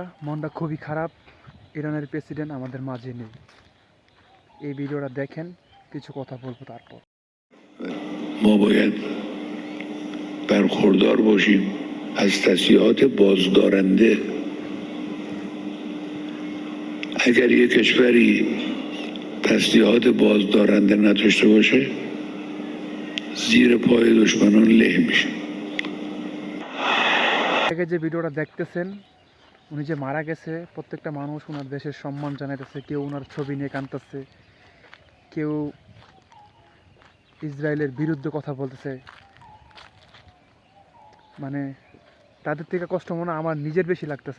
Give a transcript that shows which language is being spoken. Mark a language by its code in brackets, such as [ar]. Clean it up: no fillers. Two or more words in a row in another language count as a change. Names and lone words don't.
[bn] মনটা খুবই খারাপ। ইরানের প্রেসিডেন্ট আমাদের মাঝে নেই। এই ভিডিওটা দেখেন, কিছু কথা বলবো তারপর। [fa] ما باید برخوردار باشیم از تصریحات بازدارنده. اگر یک کشوری تسلیحات بازدارنده نداشته باشه زیر پای دشمنان له میشه. [bn] যে ভিডিওটা দেখতেছেন, উনি যে মারা গেছে, প্রত্যেকটা মানুষ ওনার দেশের সম্মান জানাইতেছে। কেউ ওনার ছবি নিয়ে কাঁদতেছে, কেউ ইসরায়েলের বিরুদ্ধে কথা বলতেছে। মানে তাদের থেকে কষ্ট মনে আমার নিজের বেশি লাগতেছে।